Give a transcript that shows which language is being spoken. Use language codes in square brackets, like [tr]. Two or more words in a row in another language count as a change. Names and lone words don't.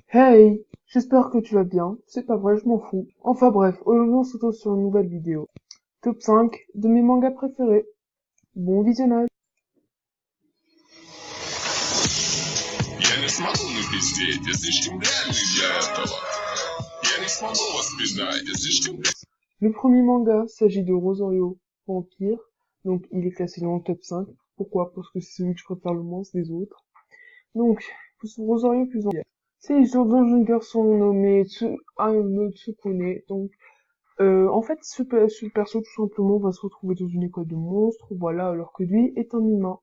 [fr] Hey, j'espère que tu vas bien. C'est pas vrai, je m'en fous. Enfin bref, aujourd'hui on se retrouve sur une nouvelle vidéo. Top 5 de mes mangas préférés. Bon visionnage. [ru] Я не смогу напиздеть, я слишком реальный для этого. Я не смогу воспитать, я слишком... [fr] Le premier manga s'agit de Rosario Vampire. Donc il est classé dans le top 5. Pourquoi? Parce que c'est celui que je préfère le moins des autres. Donc, Rosario plus Vampire. C'est l'histoire d'un jeune garçon nommé Tsukune. Donc, en fait, ce perso, tout simplement, va se retrouver dans une école de monstres, voilà, alors que lui est un humain.